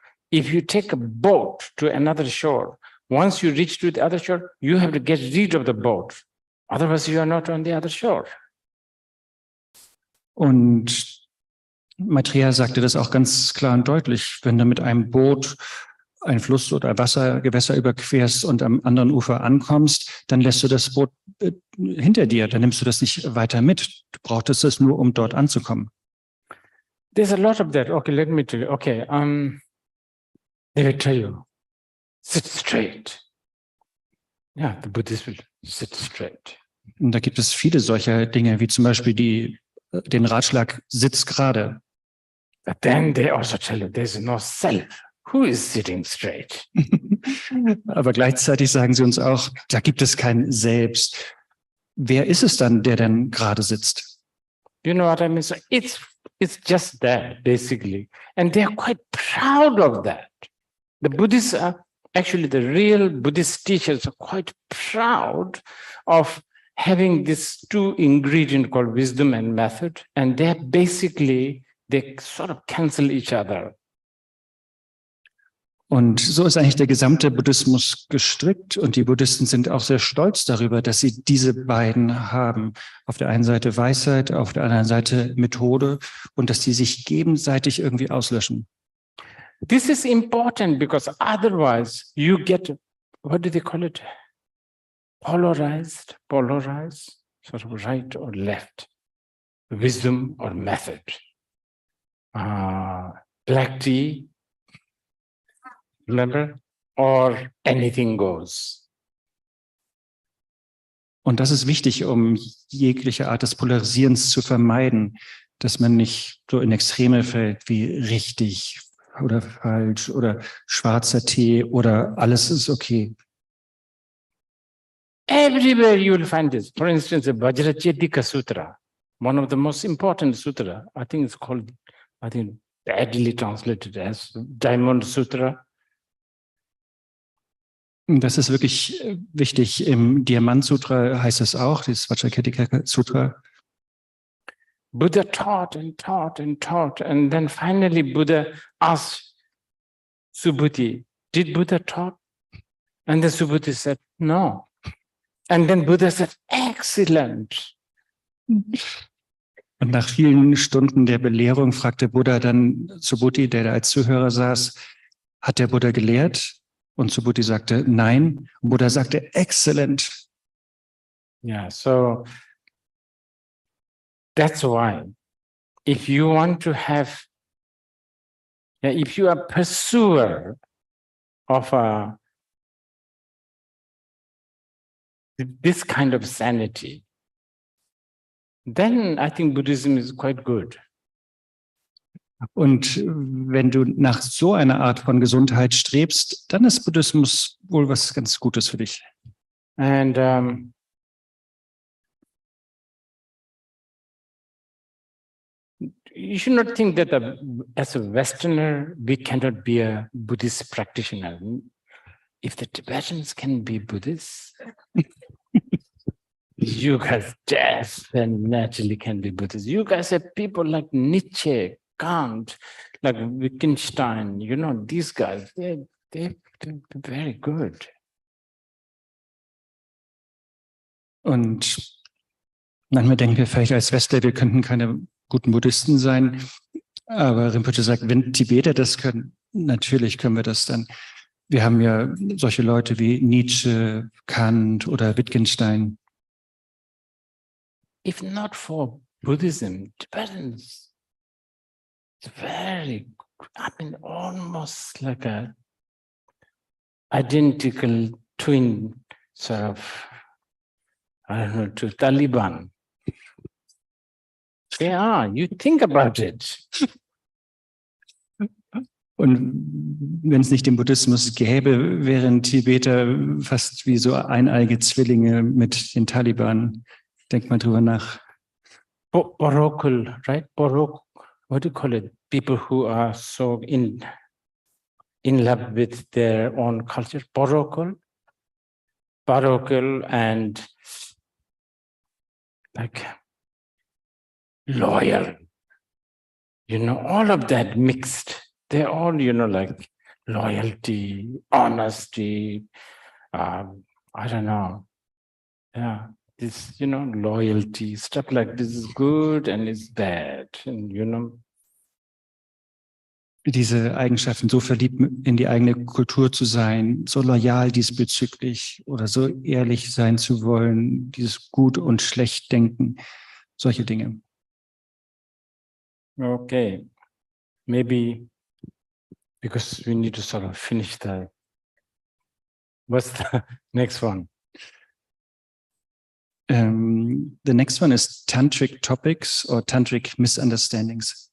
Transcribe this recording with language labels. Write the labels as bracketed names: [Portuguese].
[English] if you take a boat to another shore, once you reach to the other shore, you have to get rid of the boat. Otherwise, you are not on the other shore. [German] Und Maitreya sagte das auch ganz klar und deutlich. Wenn du mit einem Boot einen Fluss oder Gewässer überquerst und am anderen Ufer ankommst, dann lässt du das Boot hinter dir. Dann nimmst du das nicht weiter mit. Du brauchtest es nur, um dort anzukommen. [English] There's a lot of that. Okay, let me tell you. Okay, they will tell you, sit straight. Yeah, the Buddhist will sit straight. [German] Und da gibt es viele solcher Dinge, wie zum Beispiel den Ratschlag, sitz gerade. [English] But then they also tell you, there's no self. Who is sitting straight? [German] Aber gleichzeitig sagen sie uns auch, da gibt es kein Selbst. Wer ist es dann, der denn gerade sitzt? [English] You know what I mean? So it's just that, basically. And they're quite proud of that. The Buddhists are actually the real Buddhist teachers are quite proud of having this two ingredient called wisdom and method. And they're basically, they sort of cancel each other. [German] Und so ist eigentlich der gesamte Buddhismus gestrickt. Und die Buddhisten sind auch sehr stolz darüber, dass sie diese beiden haben. Auf der einen Seite Weisheit, auf der anderen Seite Methode und dass die sich gegenseitig irgendwie auslöschen. [English] This is important because otherwise you get, what do they call it? Polarized, sort of right or left, wisdom or method. Black tea, remember, or anything goes. [German] Und das ist wichtig, um jegliche Art des Polarisierens zu vermeiden, dass man nicht so in Extreme fällt wie richtig oder falsch oder schwarzer Tee oder alles ist okay. [English] Everywhere you will find this. For instance, the Vajracchedika Sutra, one of the most important sutra. I think it's called, badly translated as Diamond Sutra. [German] Das ist wirklich wichtig. Im Diamant-Sutra heißt es auch, das Vajracchedika-Sutra. [English] Buddha taught and taught and taught. And then finally Buddha asked Subhuti, did Buddha taught? And the Subhuti said, no. And then Buddha said, excellent. [German] Und nach vielen Stunden der Belehrung fragte Buddha dann Subhuti, der da als Zuhörer saß, hat der Buddha gelehrt? Und Subhuti sagte, nein. Und Buddha sagte, excellent. [English] Yeah, so that's why if you want to have, if you are a pursuer of this kind of sanity, then I think Buddhism is quite good. [German] Und wenn du nach so einer Art von Gesundheit strebst, dann ist Buddhismus wohl was ganz Gutes für dich. [English] And you should not think that as a Westerner, we cannot be a Buddhist practitioner. If the Tibetans can be Buddhists, you guys definitely can be Buddhists. You guys have people like Nietzsche, Kant, like Wittgenstein, you know, these guys, they're very good. [German] Und manchmal denken wir vielleicht als Westler, wir könnten keine guten Buddhisten sein. Aber Rinpoche sagt, wenn Tibeter das können, natürlich können wir das dann. Wir haben ja solche Leute wie Nietzsche, Kant oder Wittgenstein. [English] If not for Buddhism, Tibetans, it's very, almost like a identical twin sort of, to Taliban. They are, you think about it. [German] Und wenn es nicht den Buddhismus gäbe, wären Tibeter fast wie so eineige Zwillinge mit den Taliban. Denk mal drüber nach. [English] Parochial, right? What do you call it? People who are so in love with their own culture. Parochial and like loyal. You know, all of that mixed. They're all, like loyalty, honesty, I don't know. Yeah, this, loyalty, stuff like this is good and it's bad. And, [German] Diese Eigenschaften, so verliebt in die eigene Kultur zu sein, so loyal diesbezüglich oder so ehrlich sein zu wollen, dieses Gut und Schlecht denken, solche Dinge. [English] Okay, maybe because we need to sort of finish that. What's the next one? The next one is tantric topics or tantric misunderstandings.